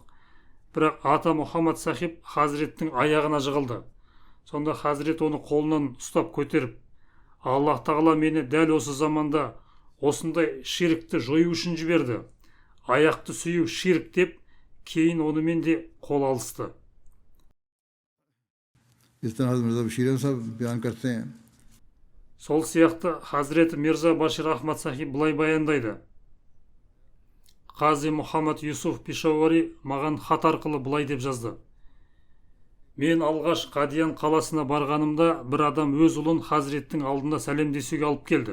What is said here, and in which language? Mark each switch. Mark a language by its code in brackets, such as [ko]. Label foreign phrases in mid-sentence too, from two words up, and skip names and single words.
[kk] Бірақ Ата Мұхаммад Сахиб Хазіреттің аяғына жығылды. Сонда Хазірет оны қолынан ұстап көтеріп, Аллах Тағала мені дәл осы заманда осындай ширкті жою үшін жіберді. Аяқты сүю ширк деп, кейін онымен де қол алысты. [ur] اس طرح حضرت مرزا بشیر احمد صاحب بیان کرتے ہیں. [kk] Сол сияқты Хазіреті Мирза Башир Ахмад Сахиб бұлай баяндайды. Қази Мұхаммад Юсуф Пешауари маған хат арқылы бұлай деп жазды. Мен алғаш Қадиян қаласына барғанымда, бір адам өз ұлын Хазіреттің алдында сәлемдесуге алып келді.